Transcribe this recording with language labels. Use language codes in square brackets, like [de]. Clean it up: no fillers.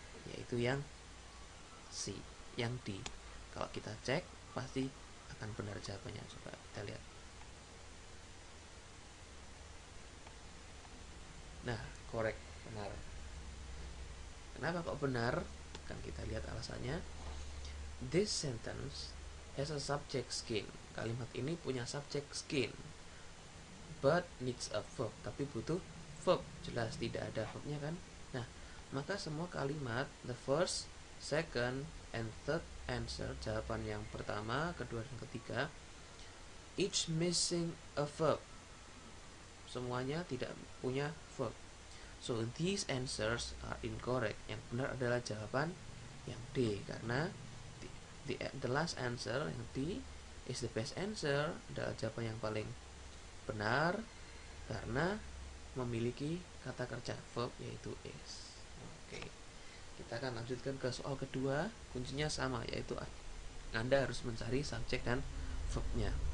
[id] Yaitu yang C, yang D. Kalau kita cek pasti akan benar jawabannya. Coba kita lihat. Nah, korek, benar. Kenapa kok benar? Kan kita lihat alasannya. [en] This sentence has a subject skin. [id] Kalimat ini punya subject skin, but needs a verb. Tapi butuh verb. Jelas tidak ada verbnya kan? Nah, maka semua kalimat the first, second, and third answer, jawaban yang pertama, kedua, dan ketiga, each missing a verb. Semuanya tidak punya verb. [en] So these answers are incorrect. [id] Yang benar adalah jawaban yang D, karena the last answer yang D is the best answer, adalah jawaban yang paling benar karena memiliki kata kerja verb yaitu is. Oke, kita akan lanjutkan ke soal kedua. Kuncinya sama, yaitu Anda harus mencari subjek dan verbnya.